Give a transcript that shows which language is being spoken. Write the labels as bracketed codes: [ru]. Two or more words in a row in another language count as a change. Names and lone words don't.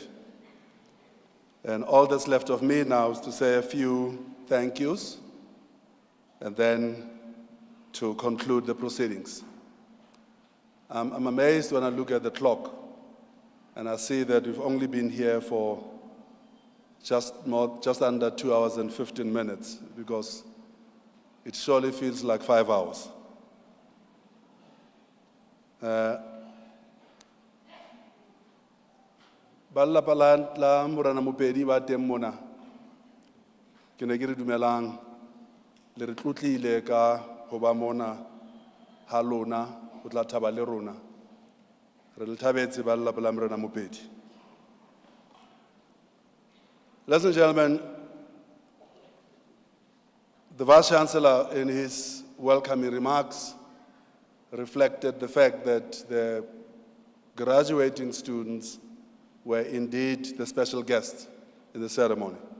[en] And all that's left of me now is to say a few thank yous and then to conclude the proceedings. I'm amazed when I look at the clock and I see that we've only been here for just under 2 hours and 15 minutes, because it surely feels like 5 hours. [st] Ba lelapa la Morena Mopedi ba teng mona, ke ne ke re dumelang, le re tlotlile ka ho ba mona ha lona, ho tla thaba le rona. Re le thabetse ba lelapa la Morena Mopedi. [en] Ladies and gentlemen, the Vice-Chancellor in his welcoming remarks reflected the fact that the graduating students were indeed the special guests in the ceremony.